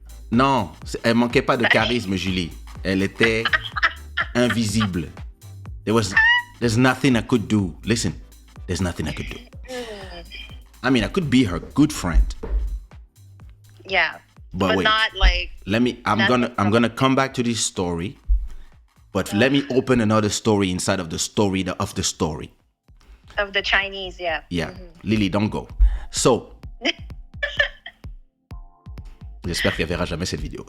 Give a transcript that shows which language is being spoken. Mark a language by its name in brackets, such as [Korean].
[French] Non, elle manquait pas de charisme, Julie. Elle était invisible. [English] There's nothing I could do. Listen, there's nothing I could do. I could be her good friend. Yeah. But wait, not like. I'm gonna come back to this story, but let me open another story inside of the story of the story. Of the Chinese, yeah. Yeah. Lily, don't go. [French] So, j'espère qu'elle verra jamais cette vidéo.